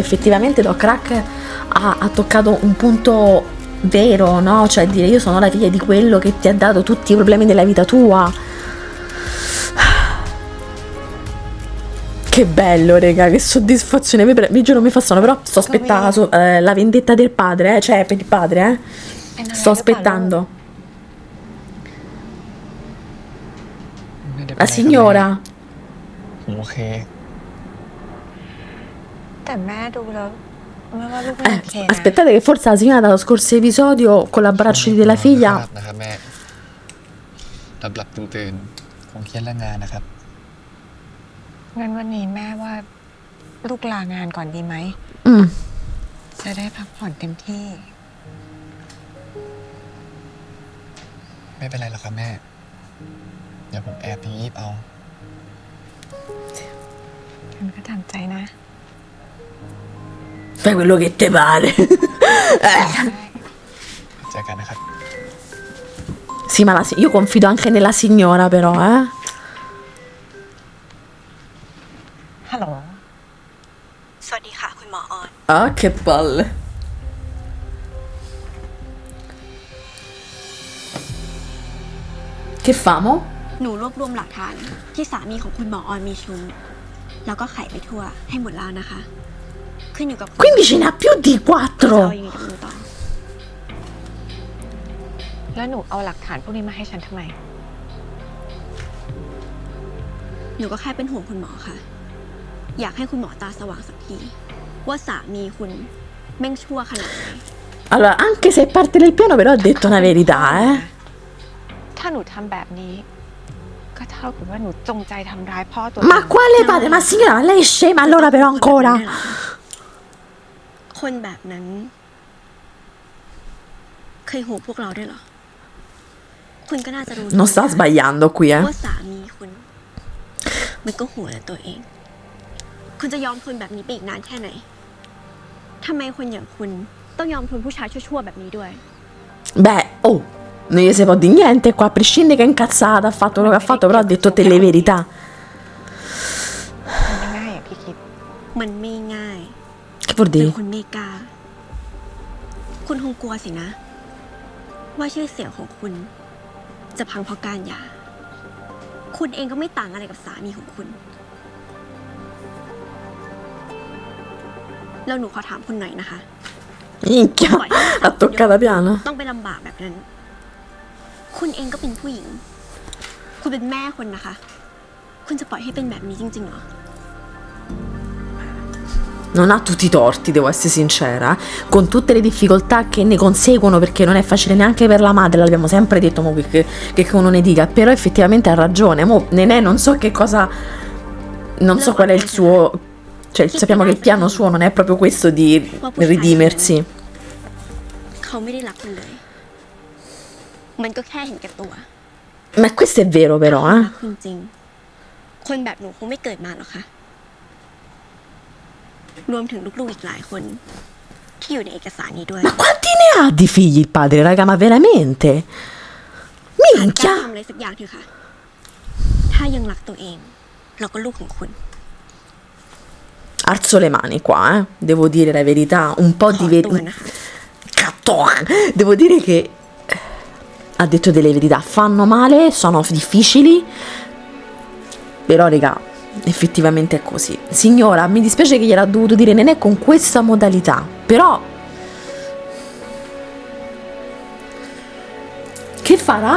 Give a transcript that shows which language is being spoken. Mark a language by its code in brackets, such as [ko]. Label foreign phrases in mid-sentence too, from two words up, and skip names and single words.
[it] Effettivamente Doc Crack ha toccato un punto vero, no? Cioè dire io sono la figlia di quello che ti ha dato tutti i problemi della vita tua. Che bello, raga, che soddisfazione. Vi giuro mi fa sonno, però sto aspettando la vendetta del padre, cioè per il padre, [th] เป็นอะไร [it] sto [th] หรือเปล่าลูก [it] aspettando. [th] ไม่ได้เป็น [it] La [th] ไรครับ [it] signora. [th] ผมโอเค แต่แม่ดูแล้วแม่ว่าลูกไม่โอเคนะ [it] Aspettate che forse la signora dallo scorso episodio con l'abbraccio della [th] ค [it] figlia [th] รับนะครับแม่หลับตื่นคงเครียดเรื่องงานนะครับ งั้นวันนี้แม่ว่าลูกลางานก่อนดีไหม mm, จะได้พักผ่อนเต็มที่ ไม่เป็นไรหรอกครับแม่ เดี๋ยวผมแอบไปงีบเอา ฉันก็ทำใจนะ [it] fai quello che te pare. [th] เจอกันนะครับ [it] Sì, ma io confido anche nella signora però, [th] ฮัลโหล สวัสดีค่ะคุณหมอออน [it] Ah, che palle. Che famo? [th] หนูรวบรวมหลักฐานที่สามีของคุณหมอออนมีชู้แล้วก็ไขไปทั่วให้หมดแล้วนะคะ ขึ้นอยู่กับคุณ [it] Quindi ce n'ha più di [th] ว่าจะ [it] 4. [th] เอายังไงกับมือต่อ แล้วหนูเอาหลักฐานพวกนี้มาให้ฉันทำไม หนูก็แค่เป็นห่วงคุณหมอค่ะ อยากให้คุณหมอตาสว่างสักที ว่าสามีคุณแม่งชั่วขนาดไหน [it] Allora, anche se è parte del piano, però ha detto una verità, [th] ถ้าหนูทำแบบนี้ ก็เท่ากับว่าหนูจงใจทำร้ายพ่อตัว [it] Ma quale padre? Ma signora, ma lei è scema allora però ancora? [th] คนแบบนั้น เคยโหพวกเราด้วยเหรอ คุณก็น่าจะรู้ [it] Non sta sbagliando qui, [th] ว่าสามีคุณ มันก็หัวแต่ตัวเอง คุณจะยอมทนแบบนี้ไปอีกนานแค่ไหนทำไมคนอย่างคุณต้องยอมทนผู้ชายชั่วๆแบบนี้ด้วย [it] Beh, oh, non gli si può di niente qua, a prescindere che è incazzata, ha fatto quello che ha fatto, però ha detto delle verità. [th] มันไม่ง่ายอย่างที่คิด มันไม่ง่าย [it] Che vuol [th] แต่ [it] dire? [th] คุณไม่กล้า คุณคงกลัวสินะ ว่าชื่อเสียงของคุณ จะพังเพราะการหย่า คุณเองก็ไม่ต่างอะไรกับสามีของคุณ แล้วหนูขอถามคุณหน่อยนะคะ [it] Minchia, l'ha toccata piano. [th] ต้องไปลำบากแบบนั้น คุณเองก็เป็นผู้หญิง คุณเป็นแม่คนนะคะ คุณจะปล่อยให้เป็นแบบนี้จริงๆเหรอ [it] Non ha tutti i torti, devo essere sincera, con tutte le difficoltà che ne conseguono, perché non è facile neanche per la madre, l'abbiamo sempre detto, mo, che uno ne dica, però effettivamente ha ragione. Mo, Nenè non so che cosa, non so qual è il suo, cioè sappiamo che il piano suo non è proprio questo di redimersi. [th] เขาไม่ได้รักคุณเลย มันก็แค่เห็นแก่ตัว [it] Ma questo è vero però, [th] รักคุณจริง คนแบบหนูคงไม่เกิดมาหรอกค่ะ รวมถึงลูกๆอีกหลายคน ที่อยู่ในเอกสารนี้ด้วย [it] Ma quanti ne ha di figli il padre, raga, ma veramente? [th] กล้า [it] Minchia! [th] ทำอะไรสักอย่างเถอะค่ะ ถ้ายังรักตัวเอง เราก็ลูกของคุณ [it] Alzo le mani qua, devo dire la verità, un po' [th] ข [it] di [th] อตัว [it] verità. [th] นะคะ [it] Devo dire che ha detto delle verità, fanno male, sono difficili, però raga, effettivamente è così. Signora, mi dispiace che gliel'ha dovuto dire Nenè con questa modalità, però che farà?